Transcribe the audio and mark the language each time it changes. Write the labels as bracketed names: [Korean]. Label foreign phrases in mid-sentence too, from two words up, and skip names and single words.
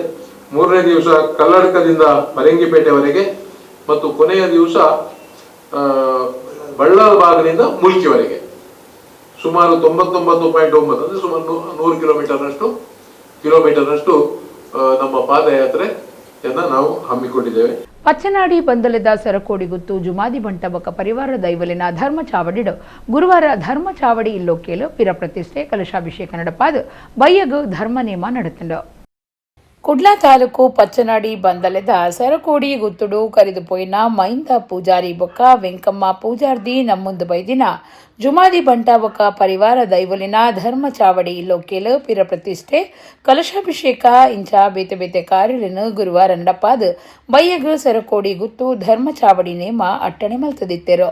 [Kannada] 3ನೇ ದಿವಸ ಕಲ್ಲಡ್ಕದಿಂದ ಪರಂಗಿಪೇಟೆವರೆಗೆ ಮತ್ತು ಕೊನೆಯ ದಿವಸ ಬಳ್ಳಾಲ್ಬಾಗ್ನಿಂದ ಮುಲ್ಕಿವರೆಗೆ ಸುಮಾರು 99.9 ಅಂದ್ರೆ ಸುಮಾರು 100 ಕಿಲೋಮೀಟರ್ನಷ್ಟು ನಮ್ಮ ಪಾದಯಾತ್ರೆಯನ್ನ ನಾವು ಹಮ್ಮಿಕೊಂಡಿದ್ದೇವೆ. [Tulu] ಪಚ್ಚನಾಡಿ ಬಂದಲೆದ ಸರಕೋಡಿಗುತ್ತು ಜುಮಾದಿ ಬಂಟಬಕ ಪರಿವಾರ ದೈವಲಿನ ಧರ್ಮ ಚಾವಡಿಡು ಗುರುವಾರ ಧರ್ಮ ಚಾವಡಿ ಇಲ್ಲೋಕೇಲು ಪಿರ ಪ್ರತಿಷ್ಠೆ ಕಲಶಾಭಿಷೇಕ ನಡಪಾದು ಬಯ್ಯಗು ಧರ್ಮ ನೇಮ ನಡೆತಂಡು. ಕುಡ್ಲಾ ತಾಲೂಕು ಪಚ್ಚನಾಡಿ ಬಂದಲೆದ ಸರಕೋಡಿ ಗುತ್ತುಡು ಕರೆದುಪೋಯಿನ ಮೈಂದ ಪೂಜಾರಿ ಬೊಕ್ಕ ವೆಂಕಮ್ಮ ಪೂಜಾರ್ದಿ ನಮ್ಮುಂದು ಬೈದಿನ ಜುಮಾದಿ ಬಂಟಾಬಕ ಪರಿವಾರ ದೈವಲಿನ ಧರ್ಮ ಚಾವಡಿ ಇಲ್ಲೋಕೇಲು ಪಿರ ಪ್ರತಿಷ್ಠೆ ಕಲಶಾಭಿಷೇಕ ಇಂಚ ಬೇತೆ ಬೇತೆ ಕಾರ್ಯಗಳನ್ನು ಗುರುವಾರ ನಡಪಾದು ಬಯ್ಯಗು ಸರಕೋಡಿ ಗುತ್ತು ಧರ್ಮ ಚಾವಡಿ ನೇಮ ಅಟ್ಟಣೆ ಮಲ್ತದಿತ್ತೆರು.